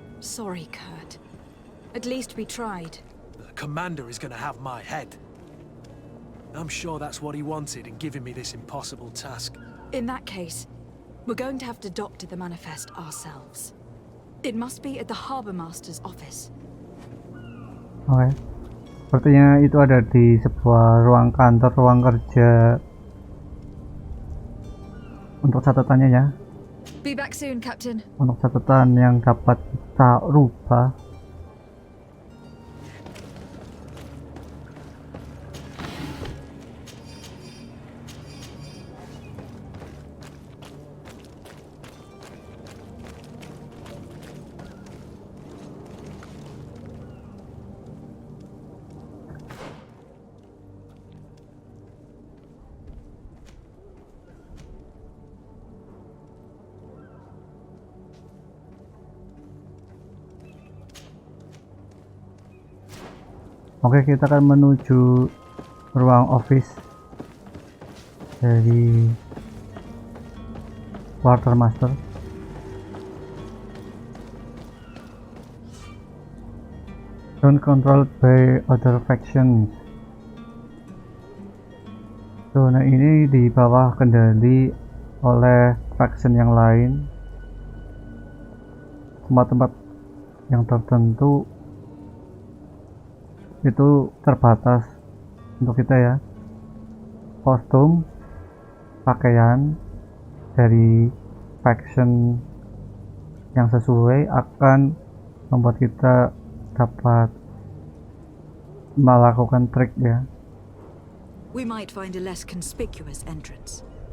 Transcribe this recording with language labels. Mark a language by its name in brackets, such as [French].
[English] Sorry, Kurt. At least we tried. The commander is gonna have my head. I'm sure that's what he wanted in giving me this impossible task. In that case, we're going to have to doctor the manifest ourselves. It must be at the Harbour Master's office. [Indonesian] Oke. Sepertinya itu ada di sebuah ruang kantor, ruang kerja untuk catatannya ya. [English] Be back soon, Captain. [Indonesian] Untuk catatan yang dapat kita rubah. Oke, kita akan menuju ruang office dari quartermaster. [English] Don't controlled by other factions. [Indonesian] Zona ini di bawah kendali oleh faction yang lain. Tempat-tempat yang tertentu itu terbatas untuk kita ya. Kostum, pakaian dari faction yang sesuai akan membuat kita dapat melakukan trik ya. [English] We might find a less conspicuous entrance.